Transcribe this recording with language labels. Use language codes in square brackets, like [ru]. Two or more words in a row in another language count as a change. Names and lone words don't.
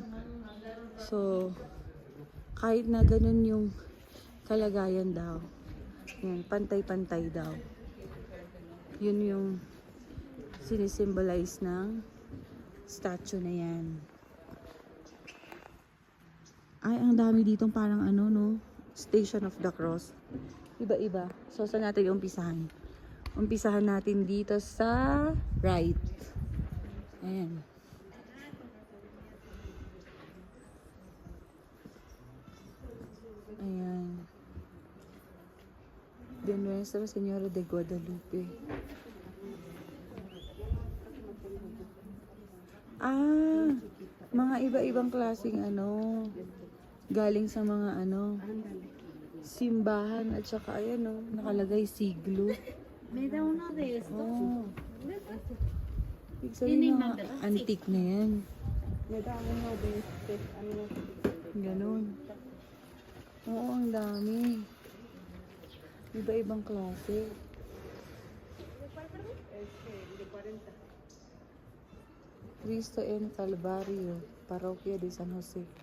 [tl] So, kahit na ganun yung kalagayan daw. Yan, pantay-pantay daw. Yun yung sinisimbolize ng statue na yan. Ay, ang dami ditong parang no? Station of the Cross. Iba-iba. So, saan natin umpisahan? Umpisahan natin dito sa right. Ayan. Ayan. De Nuestra Señora de Guadalupe. Ah, mga iba-ibang klaseng galing sa mga simbahan at saka nakalagay siglo. [es] Me da uno de estos. [tl] Oh. Ibig sabihin mga antique na yan. [es] Me da uno de este. [tl] Ganon. Oo, ang dami. Iba-ibang klase. Cristo en Calvario, Parroquia de San Jose.